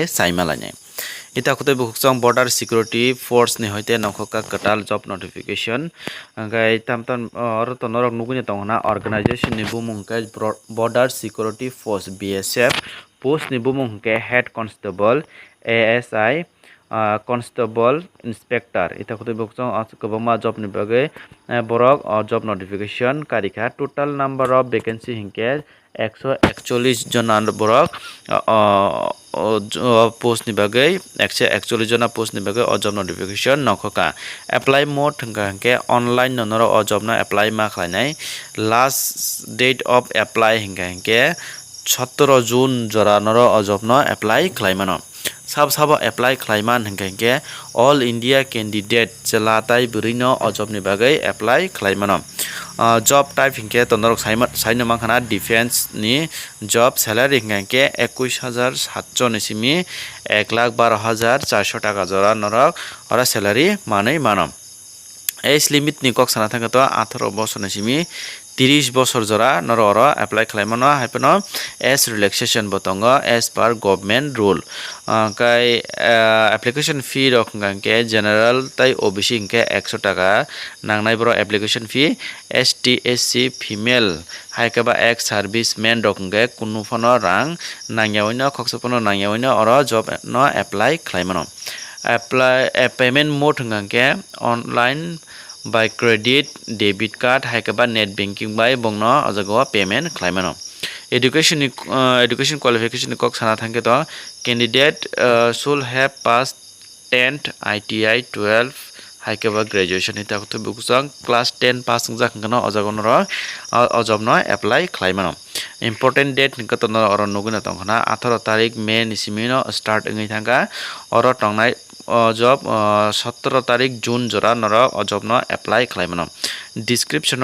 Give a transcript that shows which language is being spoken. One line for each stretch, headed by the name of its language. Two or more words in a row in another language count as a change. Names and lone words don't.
Kok Borok: saimalane eta khote buhukchong
English: border security force
Kok Borok: ni hoite nokhoka katal
English: job notification
Kok Borok: gai tam tam or to norok nugune tongna organization ni bumung kai
English: border security force BSF post
Kok Borok: ni bumung ke
English: head constable ASI constable inspector
Kok Borok: eta khote buhukchong kobama job ni bagai borok
English: job notification
Kok Borok: karika
English: total number of vacancy
Kok Borok: hinke 141 জন borok post ni bagai 141 jona post ni bagai o
English: job notification
Kok Borok: nokhoka
English: apply mode
Kok Borok: hingke online nonoro o job na apply ma khlainai
English: last date of apply
Kok Borok: hingke 17 june jora noro o job no apply khlaimano sab apply khlaiman hingke
English: all india candidate
Kok Borok: chelatai burino o job ni bagai apply khlaimano
English: job type
Kok Borok: hingke tonorok saino mankhana defense ni
English: job salary
Kok Borok: hingke 21700 ni simi 1,12,400 টাকা jora norok ora salary manai manom
English: age limit
Kok Borok: ni kok sana thangto 18 বছর ni simi 30 বছর jora nororo apply khlaimano haipeno
English: as relaxation
Kok Borok: botongo
English: as per government rule
Kok Borok: kai
English: application fee
Kok Borok: rok hingke general tai OBC hingke 100 টাকা nangnai boro
English: application fee ST SC female
Kok Borok: haikaba
English: ex serviceman
Kok Borok: rok hingke kunu phono rang nangyaoino khoksopono nangyaoino oro job no apply khlaimano
English: apply payment mode
Kok Borok: hingke
English: online by credit debit card
Kok Borok: haikaba
English: net banking by
Kok Borok: bongno ajago payment khlaimano
English: education qualification
Kok Borok: kok sana thangke to
English: candidate should have passed 10th ITI 12
Kok Borok: haikaba graduation eta khote bukusang
English: class 10 pass
Kok Borok: jakngano ajagono ro ajobno apply khlaimano
English: important date
Kok Borok: hingke to oro nuguna tongkhana 18 tarik May ni simino start ngai thangka oro tongnai job 17 tarik June jora noro job no apply khlaimano description